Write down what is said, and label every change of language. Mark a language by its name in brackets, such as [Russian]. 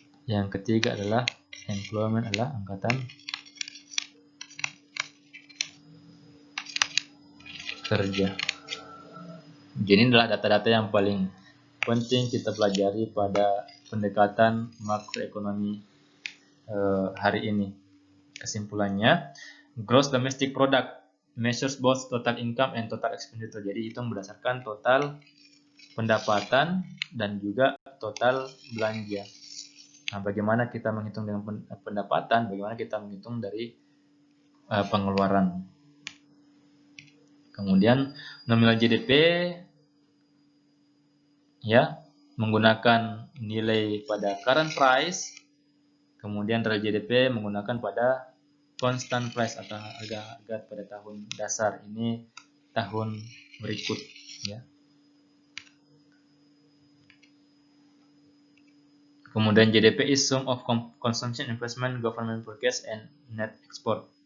[Indonesian] Yang ketiga adalah employment, adalah angkatan kerja. Jadi ini adalah data-data yang paling penting kita pelajari pada pendekatan makroekonomi hari ini. Kesimpulannya, [English] gross domestic product measures both total income and total expenditure. [Indonesian] Jadi hitung berdasarkan total pendapatan dan juga total belanja. Nah, bagaimana kita menghitung dengan pendapatan, bagaimana kita menghitung dari pengeluaran. Kemudian nominal GDP ya menggunakan nilai pada current price. Kemudian real GDP menggunakan pada constant price atau harga pada tahun dasar, ini tahun berikut ya. Kemudian [English] GDP is sum of consumption, investment, government forecast, and net export.